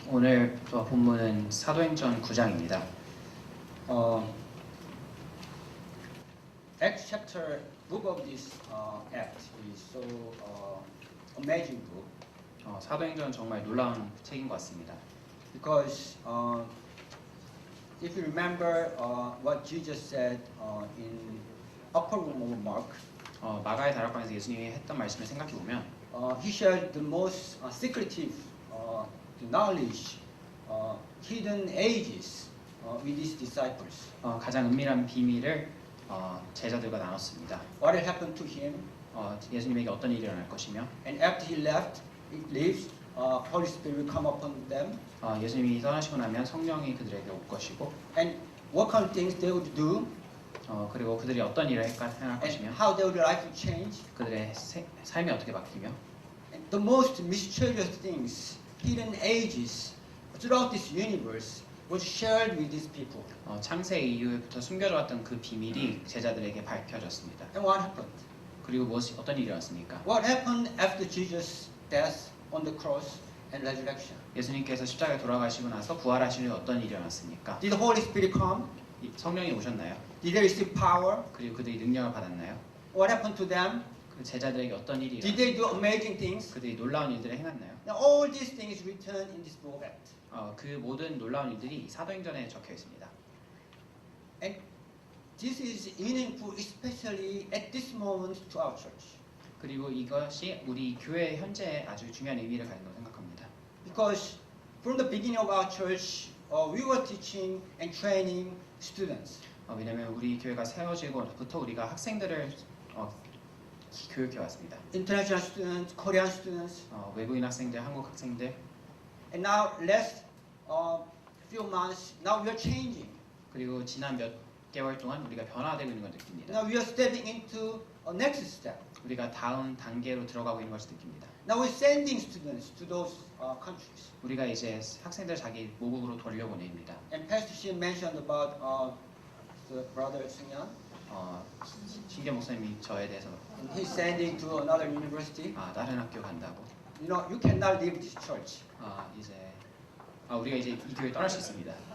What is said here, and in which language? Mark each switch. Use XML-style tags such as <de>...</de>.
<ko>오늘 본문은 사도행전 9장입니다.</ko> <en>Acts chapter book of this Acts is so amazing book</en> <ko>사도행전 정말 놀라운 책인 것 같습니다.</ko> <en>because if you remember what Jesus said in upper room of Mark,</en> <ko>마가의 다락방에서 예수님이 했던 말씀을 생각해 보면</ko> <en>he shared the most secretive the knowledge, hidden ages with his disciples.</en> <ko>가장 은밀한 비밀을 제자들과 나눴습니다.</ko> <en>What had happened to him,</en> <ko>예수님에게 어떤 일이 일어날 것이며</ko> <en>and after he leaves, Holy Spirit will come upon them,</en> <ko>예수님이 떠나시고 나면 성령이 그들에게 올 것이고</ko> <en>and what kind of things they would do,</en> <ko>그리고 그들이 어떤 일을 행할</ko> <en>and</en> <ko>것이며</ko> <en>how their life would change.</en> <ko>그들의 삶이 어떻게 바뀌며</ko> <en>And the most mysterious things, hidden ages throughout this universe was shared with these people.</en> <ko>창세 이후부터 숨겨져왔던 그 비밀이 제자들에게 밝혀졌습니다.</ko> <en>And what happened?</en> <ko>그리고 어떤 일이 일어났습니까?</ko> <en>What happened after Jesus' death on the cross and resurrection?</en> <ko>예수님께서 십자가에 돌아가시고 나서 부활하신 후 어떤 일이 일어났습니까?</ko> <en>Did the Holy Spirit come?</en> <ko>성령이 오셨나요?</ko> <en>Did they receive power?</en> <ko>그리고 그들이 능력을 받았나요?</ko> <en>What happened to them?</en> <ko>그 제자들에게 어떤 일이</ko> <en>Did</en> <ko>일어났나요?</ko> <en>they do amazing things?</en> <ko>그들이 놀라운 일들을 행했나요?</ko> <en>Now all these things written in this book of Acts.</en> <ko>그 모든 놀라운 일들이 사도행전에 적혀 있습니다.</ko> <en>And this is meaningful especially at this moment to our church.</en> <ko>그리고 이것이 우리 교회 현재에 아주 중요한 의미를 가진다고 생각합니다.</ko> <en>Because from the beginning of our church, we were teaching and training students.</en> <ko>왜냐하면 우리 교회가 세워지고부터 우리가 학생들을 교육해 왔습니다.</ko> <en>International students, Korean students.</en> <ko>외국인 학생들, 한국 학생들.</ko> <en>And now last few months, now we are changing.</en> <ko>그리고 지난 몇 개월 동안 우리가 변화되고 있는 걸 느낍니다.</ko> <en>Now we are stepping into a next step.</en> <ko>우리가 다음 단계로 들어가고 있는 것을 느낍니다.</ko> <en>Now we're sending students to those countries.</en> <ko>우리가 이제 학생들 자기 모국으로 돌려보냅니다.</ko> <en>And Pastor Shin mentioned about the brother Sungyeon.</en> <ko>신경 목사님이 저에 대해서</ko> <en>And he's sending to another university.</en> <ko>다른 학교 간다고.</ko> <en>You know, you cannot leave this church.</en> <ko>이제 우리가 이제 이 교회 떠날 수 있습니다.</ko>